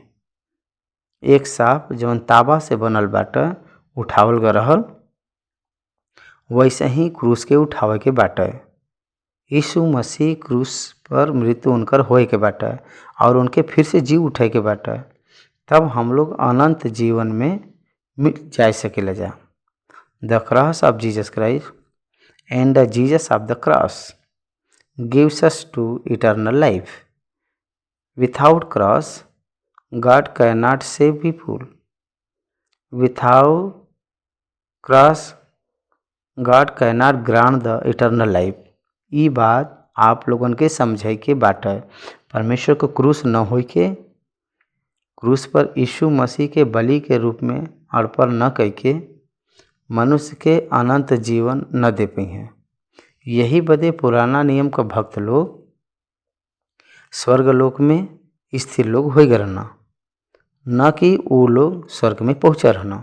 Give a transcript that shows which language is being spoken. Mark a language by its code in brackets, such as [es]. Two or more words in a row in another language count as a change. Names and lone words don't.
[bho] एक सांप जौन ताबा से बनल बाटे उठावल गए रहल, वैसे ही क्रूस के उठावे के बाटे। यीशु मसीह क्रूस पर मृत्यु उनकर होए के बाटे और उनके फिर से जी उठे के बाटे, तब हम लोग अनंत जीवन में मिल जा सकेला जा। [en] The cross of Jesus Christ and the Jesus of the cross gives us to eternal life. Without cross, God cannot save people. Without cross, God cannot grant the eternal life. [bho] ये बात आप लोगन के समझे के बात है। परमेश्वर को क्रूस न हो के, क्रूस पर यीशु मसीह के बलि के रूप में अर्पण न कह के मनुष्य के अनंत जीवन न दे पाई हैं। यही बदे पुराना नियम का भक्त लोग स्वर्गलोक में स्थिर लोग हो गए रहना, न कि वो लोग स्वर्ग में पहुँचा रहना।